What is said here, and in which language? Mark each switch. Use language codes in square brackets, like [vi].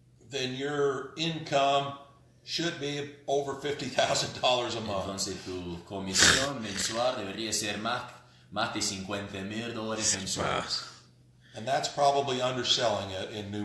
[en] then your income should be over $50,000 a month. [es] entonces tu comisión mensual debería ser más de $50,000 mensuales. [en] And that's probably underselling it in new